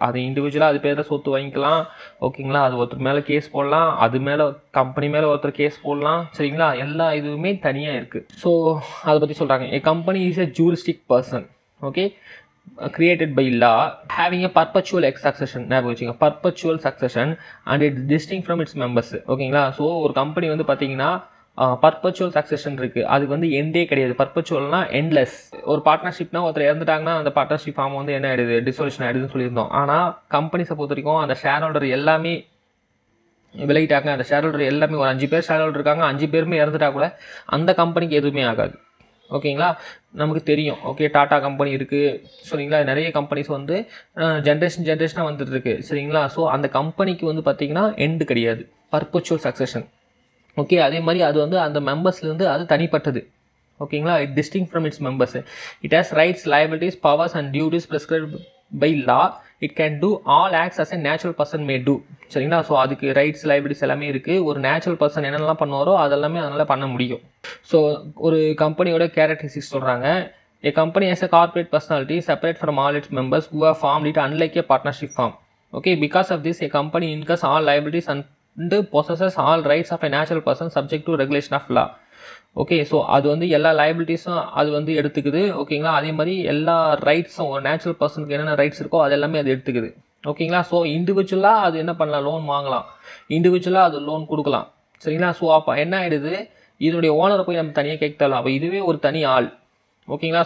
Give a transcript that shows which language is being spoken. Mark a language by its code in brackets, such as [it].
[ta] அது இண்டிவிஜுவலாக அது பேரில் சொத்து வாங்கிக்கலாம் ஓகேங்களா. அது ஒருத்தர் மேலே கேஸ் போடலாம், அது மேலே கம்பெனி மேலே ஒருத்தர் கேஸ் போடலாம் சரிங்களா. எல்லா இதுவுமே தனியாக இருக்குது. ஸோ அதை பற்றி சொல்கிறாங்க, [en] A company is a juristic person okay created by law having a perpetual succession. [ta] ஞாபகம் வச்சுங்க, [en] perpetual succession and it's distinct from its members ஓகேங்களா. [ta] ஸோ ஒரு கம்பெனி வந்து பார்த்தீங்கன்னா பர்பச்சுவல் சக்சஷன் இருக்குது, அதுக்கு வந்து எண்டே கிடையாது. பர்பச்சுவல்னா எண்ட்லெஸ். ஒரு பார்ட்னர்ஷிப்னா ஒருத்தர் இறந்துட்டாங்கன்னா அந்த பார்ட்னர்ஷிப் ஃபார்ம் வந்து என்ன ஆகிடுது, டிசொல்யூஷன் ஆகிடுதுன்னு சொல்லியிருந்தோம். ஆனால் கம்பெனிஸை பொறுத்த வரைக்கும் அந்த ஷேர் ஹோல்டர் எல்லாமே விலகிட்டாங்க. அந்த ஷேர் ஹோல்டர் எல்லாமே ஒரு 5 பேர் ஷேர் ஹோல்டர் இருக்காங்க, 5 பேருமே இறந்துட்டா கூட அந்த கம்பெனிக்கு எதுவுமே ஆகாது ஓகேங்களா. நமக்கு தெரியும் ஓகே, டாடா கம்பெனி இருக்குது சரிங்களா. நிறைய கம்பெனிஸ் வந்து ஜென்ரேஷனாக வந்துட்டுருக்கு சரிங்களா. ஸோ அந்த கம்பெனிக்கு வந்து பார்த்திங்கன்னா எண்டு கிடையாது, பர்பச்சுவல் சக்சஷன் ஓகே. அதே மாதிரி அது வந்து அந்த மெம்பர்ஸ்லேருந்து அது தனிப்பட்டது ஓகேங்களா. [en] It distinct from its members. It has rights, liabilities, powers and duties prescribed by law. It can do all acts as a natural person may do [ta] சரிங்களா. ஸோ அதுக்கு ரைட்ஸ், லைபிலிட்டிஸ் எல்லாமே இருக்குது. ஒரு நேச்சுரல் பர்சன் என்னென்னலாம் பண்ணுவாரோ அதெல்லாமே அதனால் பண்ண முடியும். ஸோ ஒரு கம்பெனியோட கேரக்டரிஸ்டிக்ஸ் சொல்கிறாங்க. [en] A company has a corporate personality separate from all its members who have formed it unlike a partnership firm. Okay, because of this, a company incurs all liabilities and possesses all rights of a natural person subject to regulation of law. [ta] Okay, so அது வந்து எல்லா லைபிலிட்டிஸும் அது வந்து எடுத்துக்குது ஓகேங்களா. அதே மாதிரி எல்லா ரைட்ஸும் ஒரு நேச்சுரல் பர்சனுக்கு என்னென்ன ரைட்ஸ் இருக்கோ அது எல்லாமே அது எடுத்துக்குது ஓகேங்களா. ஸோ இண்டிவிஜுவலாக அது என்ன பண்ணலாம், லோன் வாங்கலாம், இண்டிவிஜுவலாக அது லோன் கொடுக்கலாம் சரிங்களா. ஸோ அப்போ என்ன ஆகிடுது, இதனுடைய ஓனரை போய் நம்ம தனியாக கேட்க தேவை. அப்போ இதுவே ஒரு தனி ஆள் ஓகேங்களா.